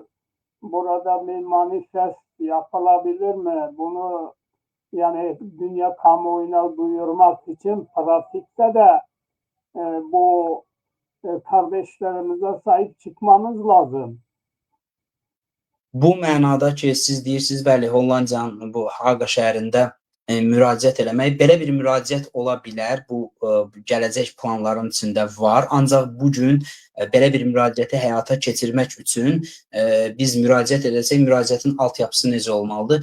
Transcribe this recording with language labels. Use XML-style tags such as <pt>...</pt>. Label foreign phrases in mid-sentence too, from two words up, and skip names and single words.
<tr>Burada bir manifest yapılabilir mi? Bunu yani dünya kamuoyuna duyurmak için pratikte de bu kardeşlerimize sahip çıkmamız lazım.</tr> <az>Bu mənada ki, siz deyirsiniz, bəli, Hollandiyanın bu Haga şəhərində müraciət eləmək, belə bir müraciət ola bilər. Bu gələcək planların içində var. Ancaq bu gün belə bir müraciəti həyata keçirmək üçün biz müraciət edəcək, müraciətin altyapısı necə olmalıdır?</az>